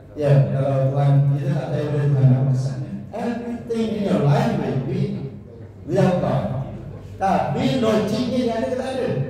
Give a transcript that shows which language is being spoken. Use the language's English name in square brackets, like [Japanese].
[Malay] Ya, kalau Tuhan kita tak tahu dari Tuhan apa kesannya. [English] Everything in your life will be without God. [Malay] Tapi logiknya dia ada ke tak ada?